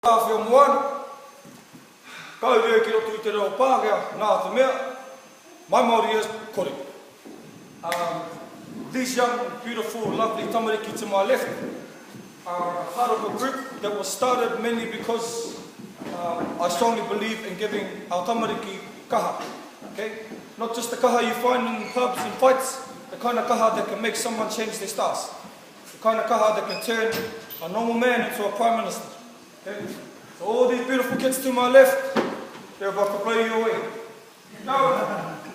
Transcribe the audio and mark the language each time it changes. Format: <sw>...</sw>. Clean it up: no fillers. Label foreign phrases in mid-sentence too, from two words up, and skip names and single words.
<mi>Kawhia moana, Kawhia ki roto I te reo pākea, nā te mea,</mi> <en>my Māori is</en> <mi>kore.</mi> <en>These young, beautiful, lovely tamariki to my left are part of a group that was started mainly because I strongly believe in giving our tamariki kaha. Okay? Not just the kaha you find in pubs and fights, the kind of kaha that can make someone change their stars. The kind of kaha that can turn a normal man into a prime minister. Okay? So all these beautiful kids to my left, they're about to blow you away. No.</en>